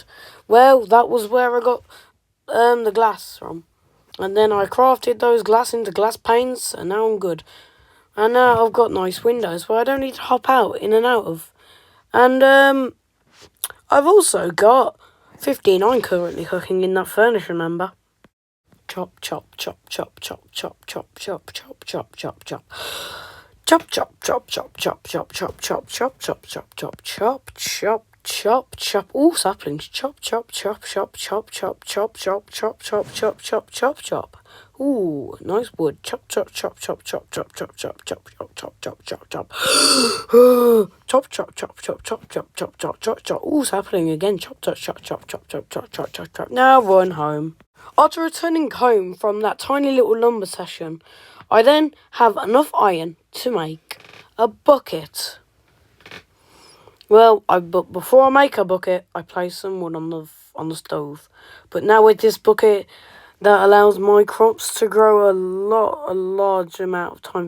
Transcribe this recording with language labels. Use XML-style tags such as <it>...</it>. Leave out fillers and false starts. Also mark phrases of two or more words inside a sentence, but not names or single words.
<en>Well, that was where I got the glass from. And then I crafted those glass into glass panes, and now I'm good. And now I've got nice windows where I don't need to hop out in and out of. And I've also got 15 iron currently cooking in that furnace, remember? Chop, chop, chop, chop, chop, chop, chop, chop, chop, chop, chop, chop. Chop, chop, chop, chop, chop, chop, chop, chop, chop, chop, chop, chop, chop, chop, chop, chop. All saplings. Chop, chop, chop, chop, chop, chop, chop, chop, chop, chop, chop, chop, chop, chop. Ooh, nice wood. Chop, chop, chop, chop, chop, chop, chop, chop, chop, chop, chop, chop, chop, chop. Chop, chop, chop, chop, chop, chop, chop, chop, chop, chop. Ooh, sapling again. Chop, chop, chop, chop, chop, chop, chop, chop, chop, chop. Now run home. After returning home from that tiny little lumber session, I then have enough iron to make a bucket. Well, but before I make a bucket, I place some wood on the stove. But now with this bucket, that allows my crops to grow a large amount of time.</en>